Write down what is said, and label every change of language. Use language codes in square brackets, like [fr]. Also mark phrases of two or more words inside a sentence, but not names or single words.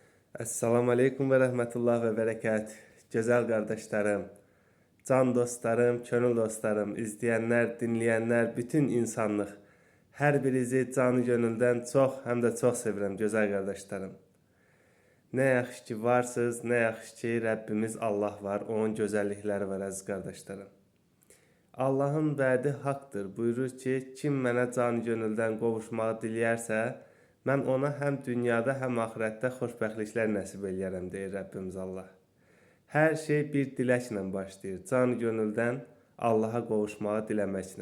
[ar] السلام عليكم ورحمة الله وبركاته. [tr] Güzel kardeşlerim, can dostlarım, könül dostlarım, izleyenler, dinleyenler, bütün insanlık. Her birinizi canı gönülden çok hem de çok sevirəm güzel kardeşlerim. [az] Ne yaxşı ki varsınız, ne yaxşı ki [tr] Rabbimiz Allah var, onun güzellikleri var aziz kardeşlerim. [az] Allahın vədi haqdır. Buyurur ki, kim mənə can gönüldən qovuşmağı diləyərsə, mən ona həm dünyada, həm axirətdə xoşbəxtliklər nəsib eləyərəm, deyir Rəbbimiz Allah. Hər şey bir diləklə başlayır. Can gönüldən Allaha qovuşmağı diləməklə.